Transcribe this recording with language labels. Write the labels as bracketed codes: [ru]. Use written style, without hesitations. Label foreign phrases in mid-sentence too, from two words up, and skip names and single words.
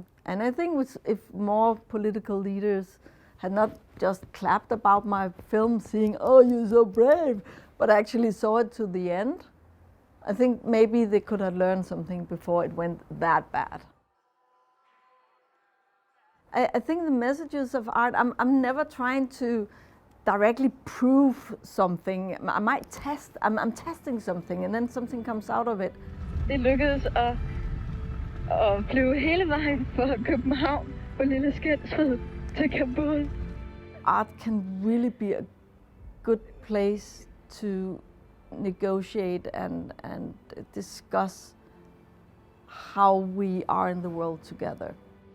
[en] And I think if more political leaders had not just clapped about my film, saying, "Oh, you're so brave," but actually saw it to the end, I think maybe they could have learned something before it went that bad. I think the messages of art, I'm never trying to directly prove something. I might test, I'm testing something, and then something comes out of it. [da] Det lykkedes at flyve hele vejen fra København på Lille Skensved til Kabul. [en] Art can really be a good place to negotiate and discuss how we are in the world together.